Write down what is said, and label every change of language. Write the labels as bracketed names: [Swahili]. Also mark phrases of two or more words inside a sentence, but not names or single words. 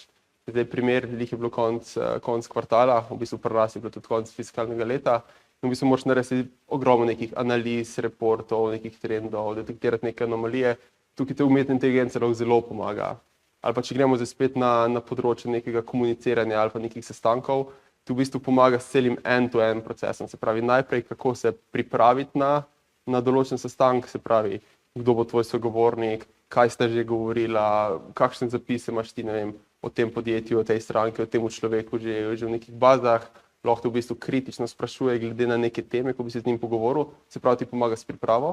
[Slovenian] Zdaj primer, je bilo konec kvartala, v bistvu pri nas je bilo tudi konec fiskalnega leta in v bistvu moraš narediti ogromno nekih analiz, reportov, nekih trendov, detektirati neke anomalije. Tukaj te umetna inteligenca lahko zelo pomaga. Ali pa če gremo zdaj spet na področje nekega komuniciranja ali pa nekih sestankov, ti v bistvu pomaga s celim end-to-end procesom. Se pravi, najprej kako se pripraviti na na določen sestanek, se pravi, kdo bo tvoj sogovornik, kaj sta že govorila, kakšne zapise imaš ti, ne vem, o tem podjetju, o tej stranki, o tem človeku že v nekih bazah, lahko te v bistvu kritično sprašuje glede na neke teme, ko bi se z njim pogovoril, se pravi, ti pomaga s pripravo.